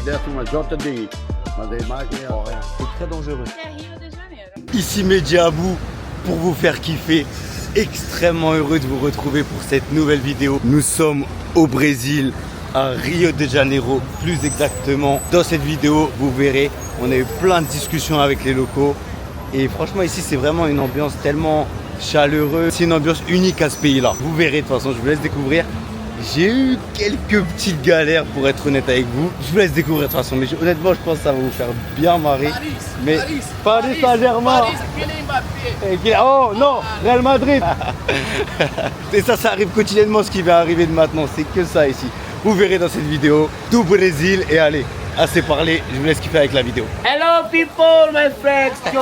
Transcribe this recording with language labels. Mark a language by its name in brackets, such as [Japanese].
[Portuguese] Dentro uma JDI, mas a imagem é horrível. [French] C'est très dangereux. [Portuguese] É Rio de Janeiro. [French] Ici Mehdi Abou pour vous faire kiffer. Extrêmement heureux de vous retrouver pour cette nouvelle vidéo. Nous sommes au Brésil, à Rio de Janeiro, plus exactement. Dans cette vidéo, vous verrez, on a eu plein de discussions avec les locaux. Et franchement, ici, c'est vraiment une ambiance tellement chaleureuse. C'est une ambiance unique à ce pays-là. Vous verrez, de toute façon, je vous laisse découvrir. J'ai eu quelques petites galères pour être honnête avec vous. Je vous laisse découvrir de toute façon, mais honnêtement, je pense que ça va vous faire bien marrer. Mais Paris Saint-Germain. Oh non, Real Madrid. Et ça arrive quotidiennement, ce qui va arriver de maintenant. C'est que ça ici. Vous verrez dans cette vidéo tout Brésil. Et allez, assez parlé, je vous laisse kiffer avec la vidéo. [English] Hello people, my friends.